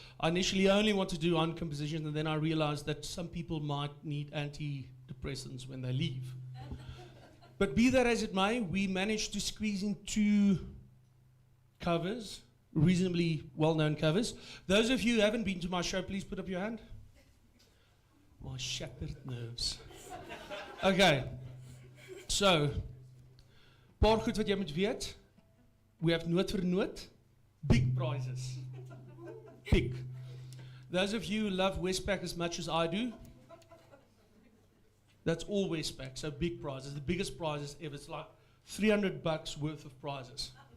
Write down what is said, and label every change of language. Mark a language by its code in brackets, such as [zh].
[en] I initially only want to do own compositions, and then I realized that some people might need antidepressants when they leave. But be that as it may, we managed to squeeze in 2 covers, reasonably well-known covers. Those of you who haven't been to my show, please put up your hand. My shattered nerves. [af] Okay, so, paar goed wat jy moet weet. [en] We have noot vir noot, big prizes. Big. Those of you who love Westpac as much as I do, that's all Westpac, so big prizes, the biggest prizes ever. It's like $300 worth of prizes.